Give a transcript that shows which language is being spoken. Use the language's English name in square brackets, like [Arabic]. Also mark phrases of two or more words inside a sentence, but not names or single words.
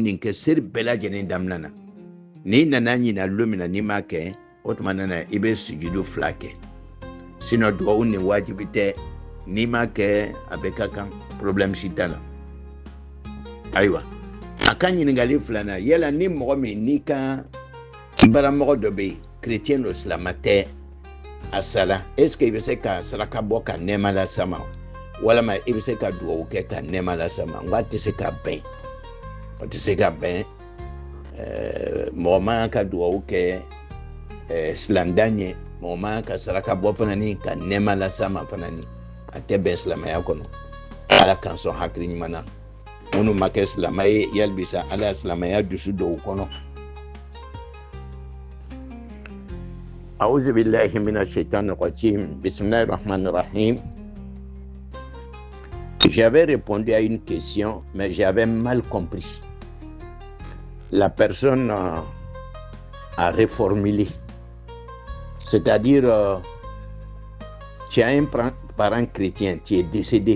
[Bambara] nin kɛ seli bɛɛ lajɛlen daminɛ na n'i nana ɲina don min na n'i m'a kɛ o tuma na i bɛ sujudu 2 kɛ sinon duwawu nin wajibi tɛ n'i m'a kɛ a bɛ ka kan problème si t'a la ayiwa a ka ɲininkali 2nan yala ni mɔgɔ min n'i ka baramɔgɔ dɔ bɛ yen chrétien do silamɛ tɛ a sala [French] est ce que [Bambara] i bɛ se ka saraka bɔ ka nɛɛma lase ma walama i bɛ se ka duwawu kɛ ka nɛɛma lase ma n ko a tɛ se ka bɛn o tɛ se ka bɛn mɔgɔ man ka duwawu kɛ silanda ɲɛ mɔgɔ man ka saraka bɔ fana ni ka nɛɛma lase ma fana ni a tɛ bɛn silamɛya kɔnɔ ala k'an sɔn hakili ɲuman na minnu ma kɛ silamɛ ye yali bisa ala ye silamɛya dusu don u kɔnɔ. [Arabic] أعوذ بالله من الشيطان الرجيم بسم الله الرحمن الرحيم. [French] J'avais répondu à une question, mais j'avais mal compris. La personne a reformulé. C'est-à-dire, tu as un parent chrétien, tu es décédé.